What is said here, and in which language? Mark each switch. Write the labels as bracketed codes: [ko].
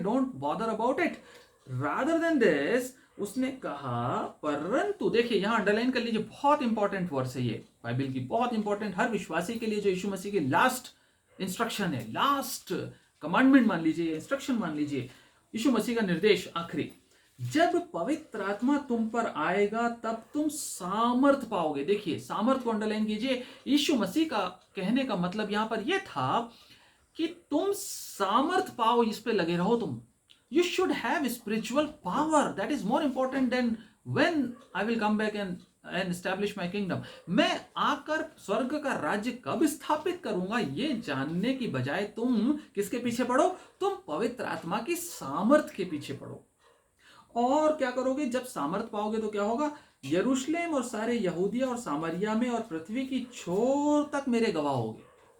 [en] Don't bother about it. Rather than this, [hi] उसने कहा, परंतु, देखिए यहां अंडरलाइन कर लीजिए, बहुत इंपॉर्टेंट वर्स है ये, बाइबल की बहुत इंपॉर्टेंट, हर विश्वासी के लिए जो यीशु मसीह की [en] last instruction [hi] है, [en] last commandment [hi] मान लीजिए, इंस्ट्रक्शन मान लीजिए, यीशु मसीह का निर्देश आखिरी, जब पवित्र आत्मा तुम पर आएगा तब तुम सामर्थ पाओगे। देखिए सामर्थ को अंडरलाइन कीजिए। यीशु मसीह का कहने का मतलब यहां पर यह था कि तुम सामर्थ पाओ, इस पे लगे रहो तुम। [en] You should have spiritual power. That is more important than when I will come back and establish my kingdom. [hi] मैं आकर स्वर्ग का राज्य कब स्थापित करूंगा, ये जानने की बजाय तुम किसके पीछे पड़ो? तुम पवित्र आत्मा की सामर्थ के पीछे पड़ो। और क्या करोगे? जब सामर्थ पाओगे तो क्या होगा? यरूशलेम और सारे यहूदिया और सामरिया में और पृथ्वी की छोर तक मेरे गवाह होगे।